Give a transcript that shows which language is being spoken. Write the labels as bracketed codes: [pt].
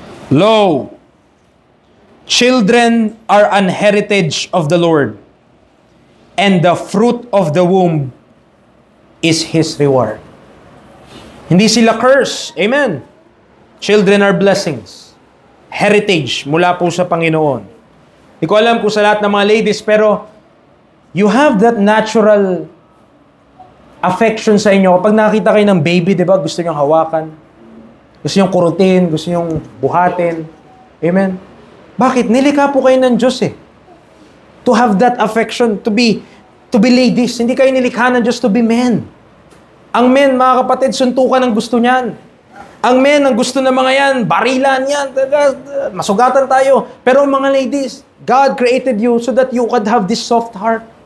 [en] Lo, children are an heritage of the Lord, and the fruit of the womb is His reward. [tl] Hindi sila curse. [en] Amen. Children are blessings. [tl] Heritage mula po sa Panginoon. Hindi ko alam kung sa lahat ng mga ladies, pero [en] you have that natural affection [tl] sa inyo. Kapag nakita kayo ng baby, di ba, gusto niyong hawakan. Gusto niyong kurutin, gusto niyong buhatin. Amen. Bakit? Nilikha po kayo ng Diyos [en] to have that affection, to be ladies. [tl] Hindi kayo nilikha ng Diyos [en] to be men. [tl] Ang men, mga kapatid, suntukan ang gusto niyan. Ang men, ang gusto ng mga yan, barilan yan, masugatan tayo. Pero mga ladies, [en] God created you so that you could have this soft heart.